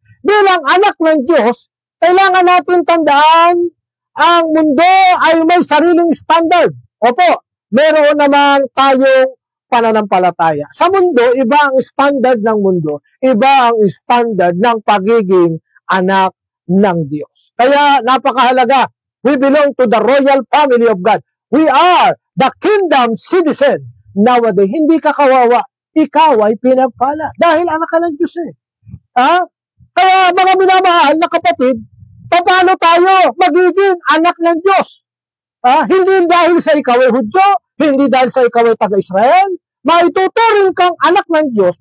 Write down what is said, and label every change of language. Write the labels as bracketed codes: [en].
[tl] Bilang anak ng Diyos, kailangan natin tandaan, ang mundo ay may sariling standard. Opo, meron naman tayong pananampalataya. Sa mundo, iba ang standard ng mundo, iba ang standard ng pagiging anak ng Diyos. Kaya napakahalaga, [en] we belong to the royal family of God. We are the kingdom citizen. [tl] Nowadays, hindi ka kawawa, ikaw ay pinagpala. Dahil anak ka ng Diyos Kaya mga minamahal na kapatid, paano tayo magiging anak ng Diyos? Hindi dahil sa ikaw ay Hudyo, hindi dahil sa ikaw ay taga-Israel, maituturing kang anak ng Diyos.